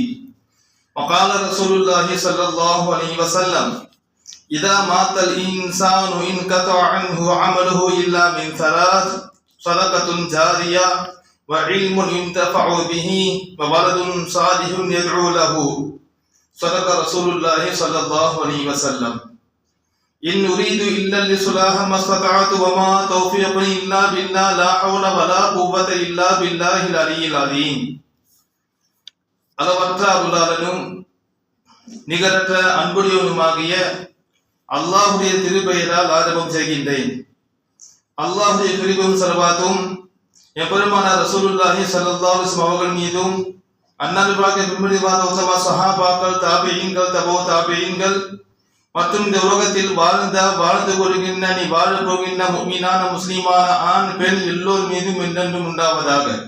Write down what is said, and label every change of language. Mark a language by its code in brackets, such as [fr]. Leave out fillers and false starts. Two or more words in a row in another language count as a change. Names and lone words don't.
[ar] وقال رسول الله صلى الله عليه وسلم: إذا مات الإنسان انقطع عنه عمله إلا من ثلاث: صدقة جارية وعلم ينتفع به وولد صالح يدعو له. صدق رسول الله صلى الله عليه وسلم. إن نريد إلا الإصلاح ما استطعت وما توفيقي إلا بالله لا حول ولا قوة إلا بالله العلي العظيم. [ta] அளவற்ற அருளாளனும் நிகரற்ற அன்புடையவனுமாகிய அல்லாஹுடைய திருப்பெயரால் ஆரம்பம் செய்கின்றேன். அல்லாஹுடைய கிருபையும் ஸலவாத்தும் எம்பெருமானார் [ar] رسول الله صلى الله عليه وسلم [ta] அவர்கள் மீதும் அன்னாருடைய பின்பற்றிவாத உத்தம சஹாபாக்கள், தாபிஈன்கள், தபோ தாபிஈன்கள் மற்றும் இந்த உலகத்தில் வாழ்ந்து கொள்கின்ற நீ வாழ போகின்ற முஃமினான முஸ்லிமான ஆண் பெண் எல்லோர் மீதும் என்றென்றும் உண்டாவதாக.